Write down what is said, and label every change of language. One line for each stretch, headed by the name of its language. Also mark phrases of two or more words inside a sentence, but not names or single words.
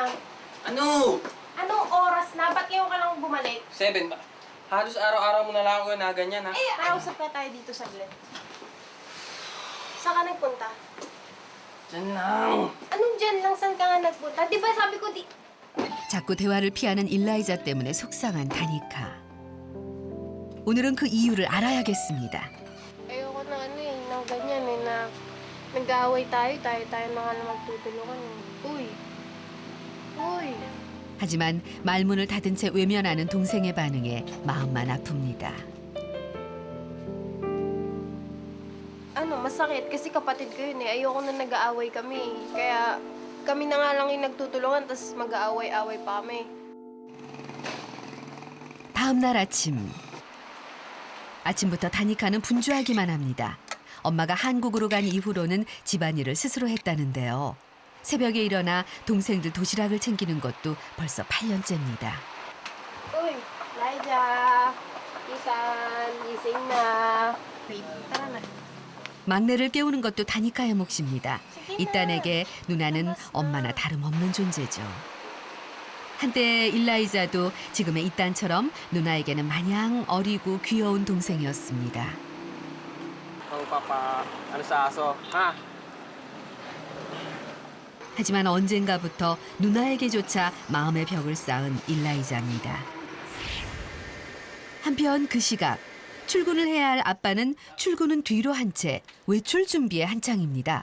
Filipino: Ano? Anong oras na? Ba't ngayon ka lang bumalik? 7 ba? Halos araw-araw mo na lang ako na ganyan, ha? Eh, nausap na tayo dito saglit. Saan ka nagpunta? Diyan lang. Anong dyan lang? Saan ka nga nagpunta? Di ba sabi ko
Korean: 자꾸 대화를 피하는 일라이자 때문에 속상한 다니카. 오늘은 그 이유를 알아야겠습니다.
Filipino: Ayoko na nang ganyan na nag-aaway tayo na nga na magtutulungan. Uy!
Korean: 하지만 말문을 닫은 채 외면하는 동생의 반응에 마음만 아픕니다.
Filipino: masakit kasi kapatid ko yun eh. Ayoko na nag-aaway kami. Kaya kami na nga lang yung nagtutulungan, tapos mag-aaway-aaway pa kami.
Korean: 다음 날 아침부터 다니카는 분주하기만 합니다. 엄마가 한국으로 간 이후로는 집안일을 스스로 했다는데요. 새벽에 일어나 동생들 도시락을 챙기는 것도 벌써 8년째입니다.
Filipino: Uy, Laija, Isan, gising na. Tara na.
Korean: 막내를 깨우는 것도 다니카의 몫입니다. 이 딸에게 누나는 엄마나 다름없는 존재죠. 한때 일라이자도 지금의 이 딸처럼 누나에게는 마냥 어리고 귀여운 동생이었습니다.
Filipino: Papa, ano sa aso? Ha?
Korean: 하지만 언젠가부터 누나에게조차 마음의 벽을 쌓은 일라이자입니다. 한편 그 시각 출근을 해야 할 아빠는 출근은 뒤로 한 채 외출 준비에 한창입니다.